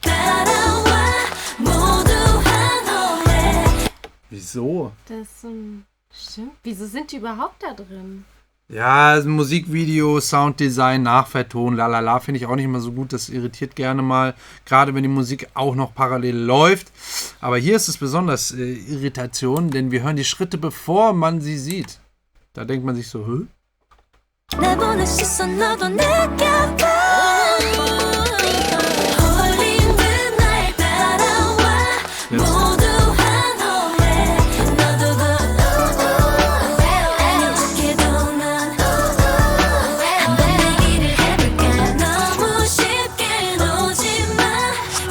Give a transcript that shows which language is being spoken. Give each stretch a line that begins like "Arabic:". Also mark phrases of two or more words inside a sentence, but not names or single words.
Korean: 따라와 모두 환호해
German: Wieso? Das stimmt. Wieso sind die überhaupt da drin? Ja, also Musikvideo, Sounddesign, Nachverton, lalala, finde ich auch nicht immer so gut. Das irritiert gerne mal, gerade wenn die Musik auch noch parallel läuft. Aber hier ist es besonders Irritation, denn wir hören die Schritte, bevor man sie sieht. Da denkt man sich so, hä?
Korean: 날 보는 시선 너도 느껴 홀린 듯날 따라와 모두 환호해 너도 아닌 척해도 넌 한번 내기를 해볼까 너무 쉽게 놓지 마